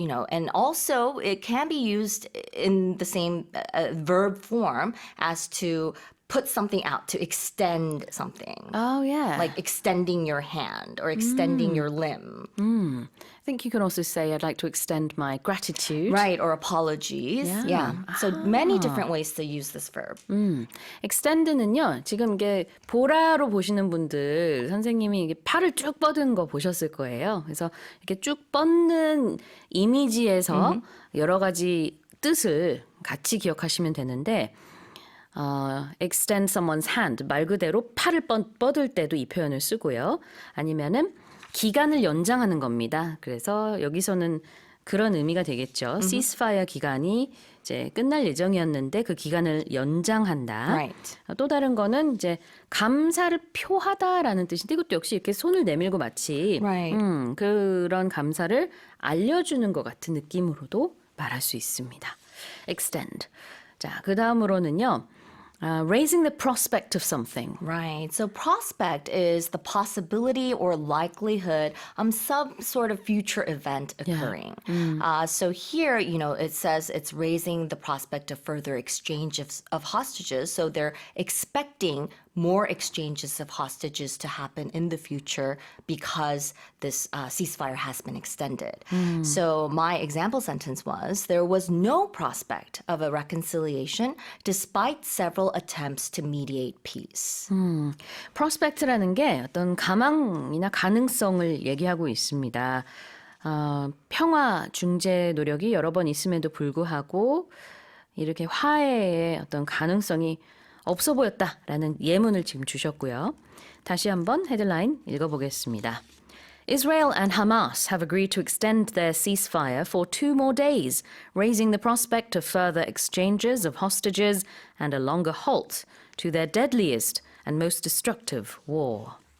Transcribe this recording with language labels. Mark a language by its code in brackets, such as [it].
[en] And also it can be used in the same verb form as to put something out, to extend something. Oh, yeah. Like extending your hand or extending your limb. I think you can also say, I'd like to extend my gratitude. Right, or apologies. Yeah. So many different ways to use this verb. [ko] extend는요, 지금 이게 보라로 보시는 분들, 선생님이 이게 팔을 쭉 뻗은 거 보셨을 거예요. 그래서 이렇게 쭉 뻗는 이미지에서 여러 가지 뜻을 같이 기억하시면 되는데, [en] extend someone's hand, [ko] 말 그대로 팔을 뻗을 때도 이 표현을 쓰고요. 아니면은 기간을 연장하는 겁니다. 그래서 여기서는 그런 의미가 되겠죠. ceasefire 기간이 이제 끝날 예정이었는데 그 기간을 연장한다. [en] Right. [ko] 또 다른 거는 이제 감사를 표하다라는 뜻인데 이것도 역시 이렇게 손을 내밀고 마치 [en] Right. [ko] 그런 감사를 알려주는 것 같은 느낌으로도 말할 수 있습니다. extend. 자, 그 다음으로는요. [en] raising the prospect of something. Right. So prospect is the possibility or likelihood some sort of future event occurring. So here, it says it's raising the prospect of further exchange of hostages. So they're expecting more exchanges of hostages to happen in the future because this ceasefire has been extended. So my example sentence was, there was no prospect of a reconciliation despite several attempts to mediate peace. [ko] prospect라는 게 어떤 가망이나 가능성을 얘기하고 있습니다. 평화 중재 노력이 여러 번 있음에도 불구하고 이렇게 화해의 어떤 가능성이 없어 보였다라는 예문을 지금 주셨고요. 다시 한번 헤드라인 읽어보겠습니다. [en] Israel and Hamas have agreed to extend their ceasefire for 2 more days, raising the prospect of further exchanges of hostages and a longer halt to their deadliest and most destructive war.